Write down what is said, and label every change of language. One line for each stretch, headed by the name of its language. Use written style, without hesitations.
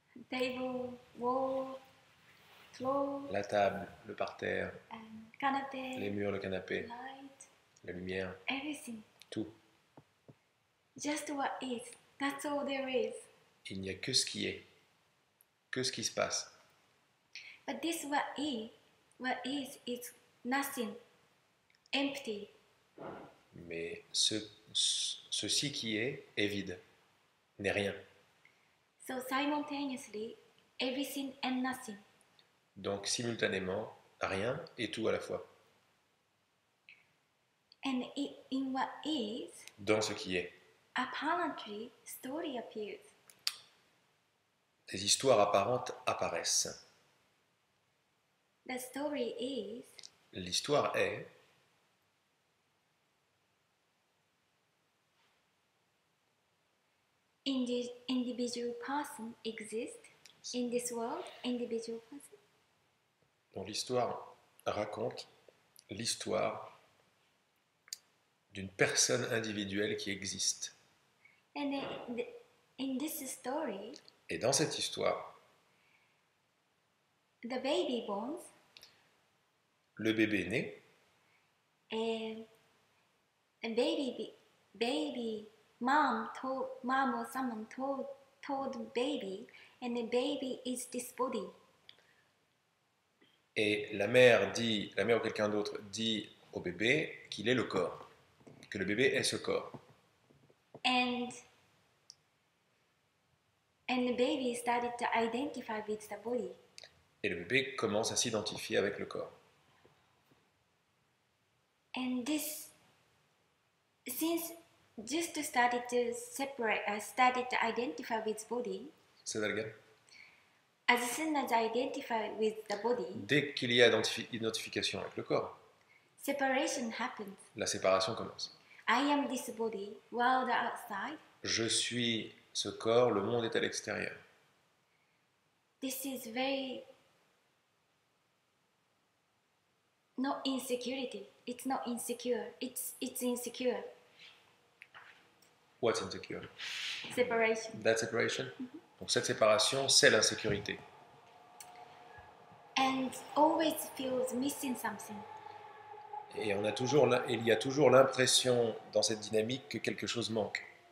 English: Table, wall, floor,
French: La table, le parterre, canapé, les murs, le canapé,
English: light,
French: la lumière,
English: everything.
French: tout.
English: Just what is. That's all there is.
French: Il n'y a que ce qui est, que ce qui se passe.
English: But this what is nothing, empty.
French: Mais ceci qui est vide, n'est rien.
English: So simultaneously, everything and nothing.
French: Donc simultanément, rien et tout à la fois.
English: And in what is,
French: Dans ce qui est.
English: apparently, story appears.
French: Des histoires apparentes apparaissent.
English: The story is
French: L'histoire est
English: individual person exists in this world, individual person.
French: dont l'histoire raconte l'histoire d'une personne individuelle qui existe.
English: And in this story,
French: Et dans cette histoire,
English: the baby born,
French: le bébé naît,
English: and the baby mom or someone told baby, and the baby is this body.
French: et la mère ou quelqu'un d'autre dit au bébé qu'il est le corps, que le bébé est ce corps.
English: And the baby started to identify with the body.
French: Et le bébé commence à s'identifier avec le corps.
English: And this, since just started to started to identify with body,
French: C'est ça le gars.
English: as soon as I identify with the body,
French: Dès qu'il y a identification avec le corps,
English: separation happens.
French: la séparation commence.
English: I am this body, world outside.
French: Je suis ce corps, le monde est à l'extérieur.
English: This is very not insecurity. It's not insecure. It's insecure. What's insecure? Separation. That separation.
French: Donc cette séparation, c'est l'insécurité.
English: And always feels missing something.
French: Et il y a toujours l'impression dans cette dynamique que quelque chose manque.